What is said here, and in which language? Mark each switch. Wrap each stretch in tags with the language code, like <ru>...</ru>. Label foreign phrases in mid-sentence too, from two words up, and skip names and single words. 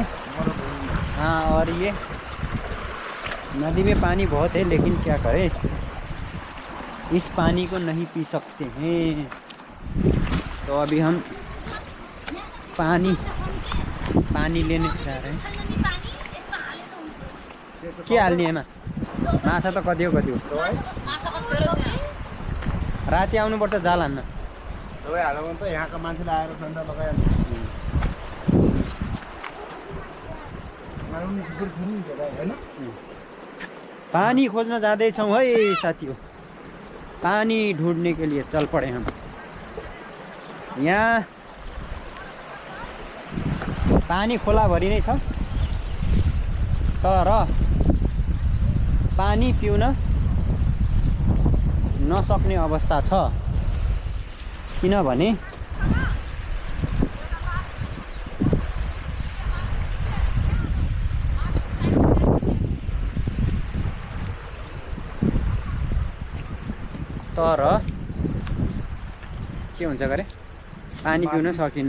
<hi>हाँ, और ये नदी में पानी बहुत है लेकिन क्या करें, इस पानी को नहीं पी सकते हैं। तो अभी हम पानी लेने जा रहे हैं।</hi> <ne>के हाल्ने एमा माछा त कति हो राति आउनुपर्छ जाल हान्न। दबाई हाल्नु भने त यहाँका मान्छेले आएर ठन्डा लगाइहाल्छ। पानी खोज्न जाँदैछौँ है साथीहरू।</ne> <hi>पानी ढूंढने के लिए चल पड़े हम।</hi> <ne>यहाँ पानी खोलाभरि नै छ तर पानी पिउन नसक्ने अवस्था छ। किनभने तर के हुन्छ गरे पानी पिउन सकिन्न।</ne>